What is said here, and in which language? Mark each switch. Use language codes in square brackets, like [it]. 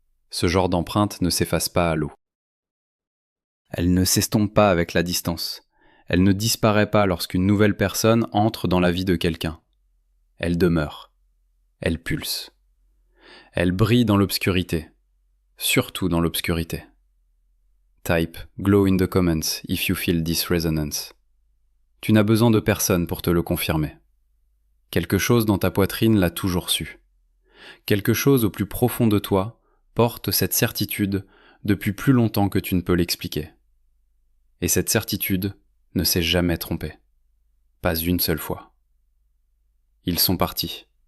[fr] Ce genre d'empreinte ne s'efface pas à l'eau. Elle ne s'estompe pas avec la distance. Elle ne disparaît pas lorsqu'une nouvelle personne entre dans la vie de quelqu'un. Elle demeure. Elle pulse. Elle brille dans l'obscurité. Surtout dans l'obscurité. [en] Type glow in the comments if you feel this resonance. [fr] Tu n'as besoin de personne pour te le confirmer. Quelque chose dans ta poitrine l'a toujours su. Quelque chose au plus profond de toi porte cette certitude depuis plus longtemps que tu ne peux l'expliquer. Et cette certitude ne s'est jamais trompée. Pas une seule fois. Ils sont partis.